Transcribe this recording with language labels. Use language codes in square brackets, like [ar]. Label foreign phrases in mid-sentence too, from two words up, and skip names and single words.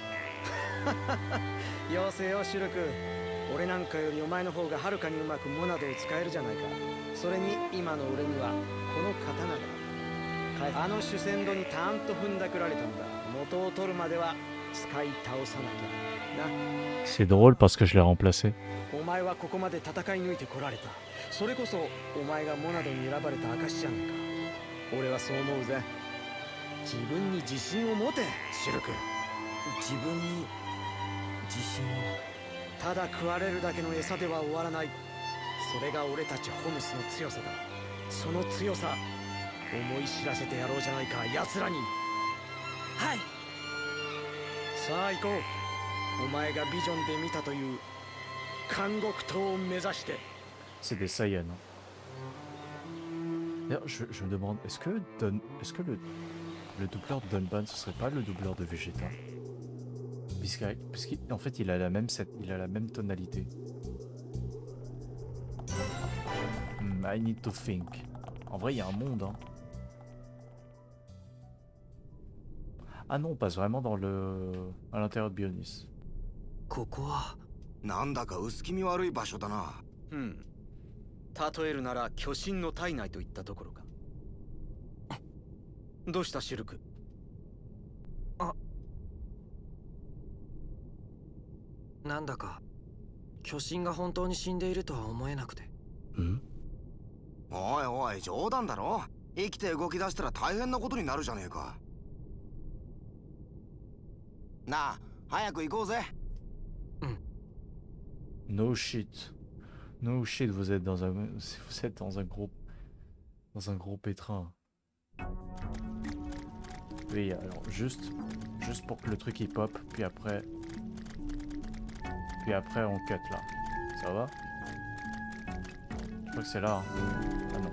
[ja] よせよシュルク。俺なんかよりお前の方がはるかにうまくモナドを使えるじゃないか。それに今の俺にはこの刀があの主戦度にたんと踏んだくられたんだ。元を取るまでは使い倒さなきゃな。 [fr] C'est drôle parce que je l'ai remplacé. [ja] お前はここまで戦い抜いてこられた。それこそお前がモナドに選ばれた証じゃないか。俺はそう思うぜ。自分に自信を持てシュルク。自分に自信を。ただ食われるだけの餌では終わらない。それが俺たちホムスの強さだ。その強さ思い知らせてやろうじゃないか、奴らに。はい。さあ行こう。お前がビジョンで見たという監獄島を目指して。 [fr] C'est des Saiyans. D'ailleurs, je me demande, est-ce que le doubleur de Donban, ce serait pas le doubleur de Vegeta? Parce qu'en fait, il a la même tonalité. [en] I need to think. [fr] En vrai, il y a un monde, hein. Ah non, on passe vraiment à l'intérieur de Bionis. [ja] ここはなんだか薄気味悪い場所だな。例えるなら巨神の体内といったところか。どうしたシルク？なんだか巨神が本当に死んでいるとは思えなくて。おいおい、冗談だろ。生きて動き出したら大変なことになるじゃねえか。なあ、早く行こうぜ。 [en] No shit. No shit, [fr] vous êtes dans un gros pétrin. Oui, alors juste pour que le truc il pop, puis après on cut là. Ça va? Je crois que c'est là. Hein. Ah non.